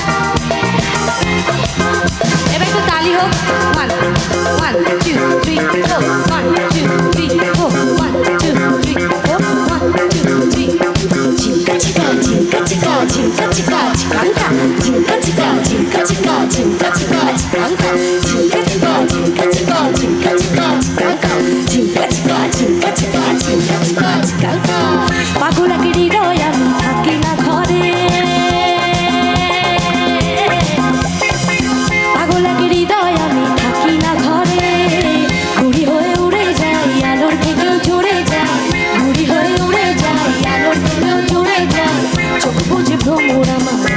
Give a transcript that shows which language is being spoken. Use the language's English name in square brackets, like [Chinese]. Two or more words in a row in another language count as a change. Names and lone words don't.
[Bangla] এবার একটু তালি হোক [Spanish] 1 2 3 4 1 2 3 4 1 2 3 4 1 2 3 Chica chica chica chica chica chica chicanca Chica chica chica chica chica chica chicanca Chica chica chica chica chica chica chicanca Chica chica chica chica chica chica chicanca [Bangla] পাগলাকে হৃদয় আমি থাকি না ঘরে পাগলাকে হৃদয় আমি থাকি না ঘরে ঘুড়ি হয়ে উড়ে যাই আলোর থেকেও ঝরে যাই ঘুড়ি হয়ে উড়ে যাই আলোর থেকেও ঝরে যাই চোখ বুঝে ভ্রমর আমার